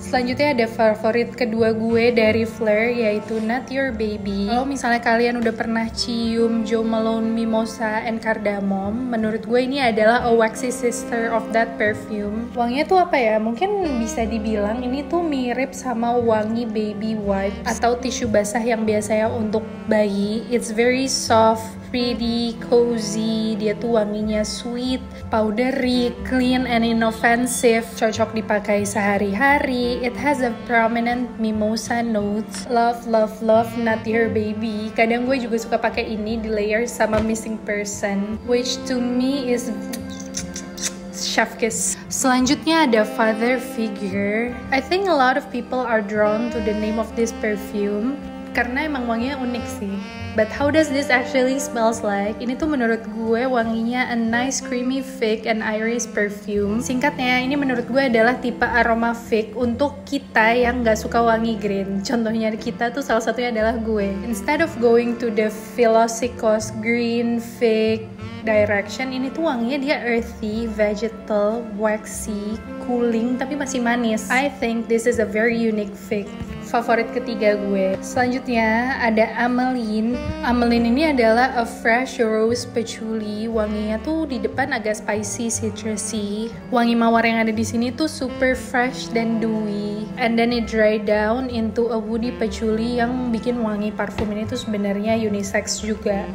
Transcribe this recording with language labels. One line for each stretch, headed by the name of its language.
Indonesian: Selanjutnya ada favorit kedua gue dari Fleur yaitu Not Your Baby. Kalau misalnya kalian udah pernah cium Jo Malone Mimosa and Cardamom, menurut gue ini adalah
English: a waxy sister of that perfume.
Indonesian: Wanginya tuh apa ya? Mungkin bisa dibilang ini tuh mirip sama wangi wangi baby wipe atau tisu basah yang biasanya untuk bayi.
English: It's very soft, pretty, cozy.
Indonesian: Dia tuh wanginya
English: sweet, powdery, clean and inoffensive.
Indonesian: Cocok dipakai sehari-hari.
English: It has a prominent mimosa notes. Love, love, love,
Indonesian: not your baby. Kadang gue juga suka pakai ini di layer sama missing person,
English: which to me is chef kiss.
Indonesian: Selanjutnya ada father figure.
English: I think a lot of people are drawn to the name of this perfume
Indonesian: karena emang wanginya unik sih.
English: But how does this actually smells like?
Indonesian: Ini tuh menurut gue wanginya
English: a nice creamy fig and iris perfume.
Indonesian: Singkatnya, ini menurut gue adalah tipe aroma fig untuk kita yang gak suka wangi green. Contohnya kita tuh salah satunya adalah gue.
English: Instead of going to the Philosykos green fig direction,
Indonesian: ini tuh wanginya dia
English: earthy, vegetal, waxy, cooling,
Indonesian: tapi masih manis.
English: I think this is a very unique fig.
Indonesian: Favorit ketiga gue. Selanjutnya ada Ameline. Ameline ini adalah
English: a fresh rose patchouli.
Indonesian: Wanginya tuh di depan agak spicy, citrusy. Wangi mawar yang ada di sini tuh super fresh dan dewy.
English: And then it dry down into a woody patchouli
Indonesian: yang bikin wangi parfum ini tuh sebenarnya unisex juga.